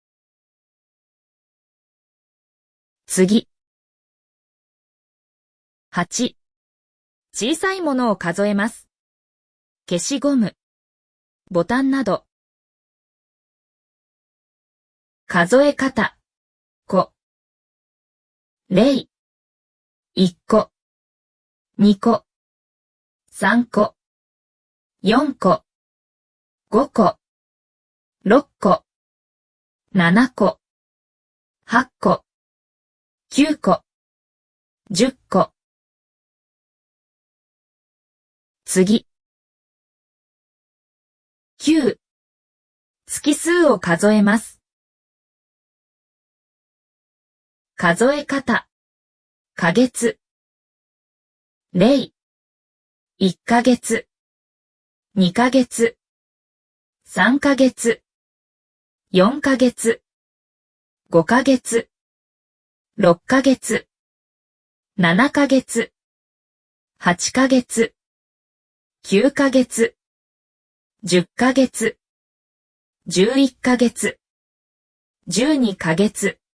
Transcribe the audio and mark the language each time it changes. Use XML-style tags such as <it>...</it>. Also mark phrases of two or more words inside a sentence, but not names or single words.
<ja>次。8、小さいものを数えます。消しゴム、ボタンなど。数え方。個。例。1個、2個、3個、 4個、5個、6個、7個、8個、9個、10個。次。9、月数を数えます。数え方。ヶ月。例。1ヶ月。2ヶ月。3ヶ月。4ヶ月。5ヶ月。6ヶ月。7ヶ月。8ヶ月。9ヶ月。10ヶ月。11ヶ月。12ヶ月。</ja>